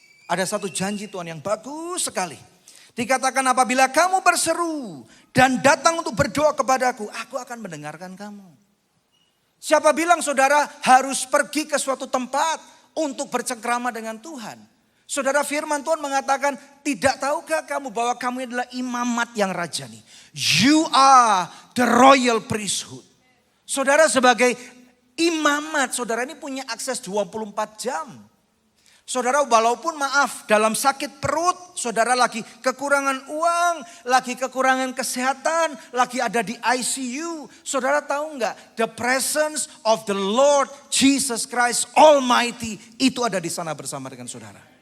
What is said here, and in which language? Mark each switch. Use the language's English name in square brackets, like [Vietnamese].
[Indonesian] Ada satu janji Tuhan yang bagus sekali. Dikatakan apabila kamu berseru dan datang untuk berdoa kepadaku, aku akan mendengarkan kamu. Siapa bilang saudara harus pergi ke suatu tempat untuk bercengkrama dengan Tuhan? Saudara firman Tuhan mengatakan, tidak tahukah kamu bahwa kamu adalah imamat yang rajani? [English] You are the royal priesthood. [Indonesian] Saudara sebagai imamat, saudara ini punya akses 24 jam. Saudara walaupun maaf dalam sakit perut, saudara lagi kekurangan uang, lagi kekurangan kesehatan, lagi ada di ICU. Saudara tahu enggak? [English] The presence of the Lord Jesus Christ Almighty [Indonesian] itu ada di sana bersama dengan saudara.